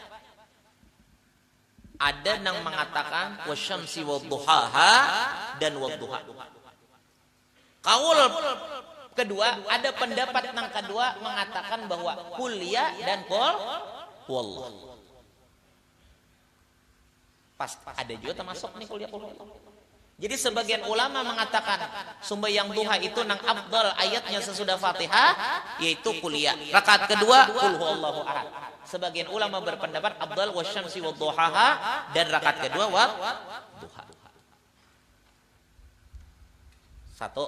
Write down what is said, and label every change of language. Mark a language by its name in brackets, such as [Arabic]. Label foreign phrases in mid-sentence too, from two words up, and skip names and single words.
[Indonesian] Ada yang mengatakan wasyamsi wadduhaha dan wadduha. Kaul kedua, ada pendapat yang kedua mengatakan bahwa kuliah dan qul wallah. Pas ada juga termasuk nih kuliah qul wallah. Jadi sebagian ulama mengatakan sembahyang duha itu nang afdal ayatnya sesudah Fatihah yaitu kuliah. Rakaat kedua qul huwallahu ahad. Sebagian ulama berpendapat afdal wasyamsi wadduhaha dan rakaat kedua wadduha. Satu.